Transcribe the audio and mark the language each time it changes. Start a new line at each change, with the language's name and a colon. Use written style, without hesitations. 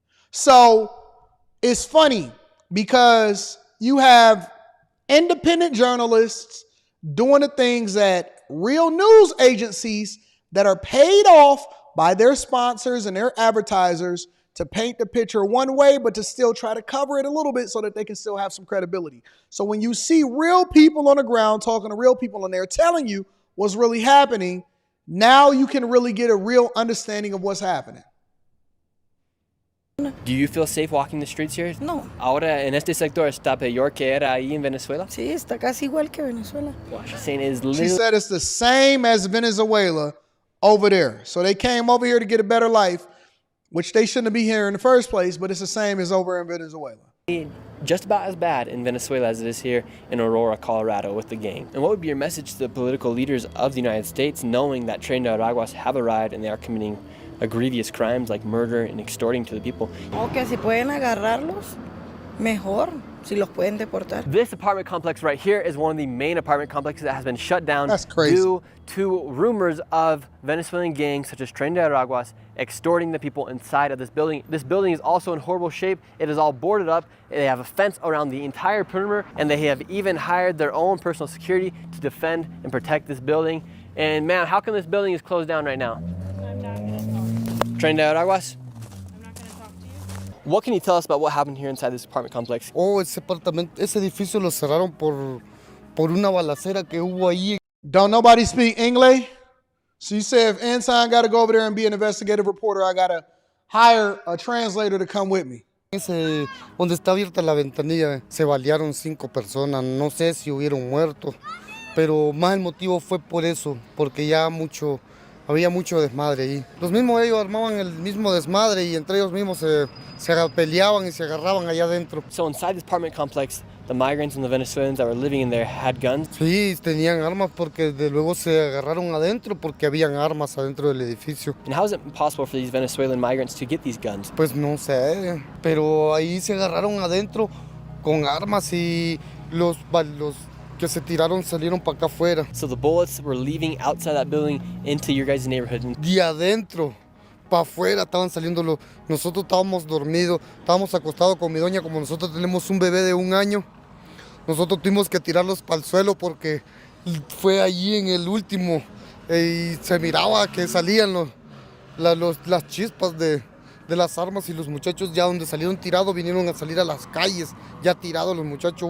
English: So it's funny because you have independent journalists doing the things that real news agencies that are paid off by their sponsors and their advertisers to paint the picture one way, but to still try to cover it a little bit so that they can still have some credibility. So when you see real people on the ground talking to real people and they're telling you what's really happening, now you can really get a real understanding of what's happening. Do you feel safe walking the streets here? No.
Spanish: Ahora en este sector está peor que era ahí en Venezuela? Sí, está casi igual que Venezuela.
English: What she's saying is She said it's the same as Venezuela over there. So they came over here to get a better life, which they shouldn't be here in the first place, but it's the same as over in Venezuela. Just about as bad in Venezuela as it is here in Aurora, Colorado with the gang. And what would be your message to the political leaders of the United States knowing that trained Araguas have arrived and they are committing grievous crimes like murder and extorting to the people?
Spanish: Okay, si pueden agarrarlos, mejor. Si los pueden deportar.
English: This apartment complex right here is one of the main apartment complexes that has been shut down due to rumors of Venezuelan gangs such as Tren de Araguas extorting the people inside of this building. This building is also in horrible shape. It is all boarded up. They have a fence around the entire perimeter, and they have even hired their own personal security to defend and protect this building. And ma'am, how come this building is closed down right now? I'm not going to talk. Tren de Araguas? What can you tell us about what happened here inside this apartment complex?
Spanish: Oh, ese edificio lo cerraron por una balacera que hubo ahí.
English: Don't nobody speak English? So you say if Anton got to go over there and be an investigative reporter, I got to hire a translator to come with me.
Spanish: Donde está abierta la ventanilla, se balearon 5 personas. No sé si hubieron muertos, pero más el motivo fue por eso, porque ya había mucho desmadre ahí. Los mismos ellos armaban el mismo desmadre y entre ellos mismos se peleaban y se agarraban allá adentro.
English: So inside this apartment complex, the migrants and the Venezuelans that were living in there had guns?
Spanish: Sí, tenían armas porque de luego se agarraron adentro porque habían armas adentro del edificio.
English: And how is it possible for these Venezuelan migrants to get these guns?
Spanish: Pues no sé, pero ahí se agarraron adentro con armas y los que se tiraron salieron para acá afuera.
English: So the bullets were leaving outside that building into your guys' neighborhood?
Spanish: De adentro para afuera estaban saliendo. Nosotros estábamos dormidos, estábamos acostados con mi doña, como nosotros tenemos un bebé de 1 año. Nosotros tuvimos que tirarlos para el suelo porque fue allí en el último y se miraba que salían las chispas de las armas y los muchachos ya donde salieron tirados vinieron a salir a las calles, ya tirados los muchachos.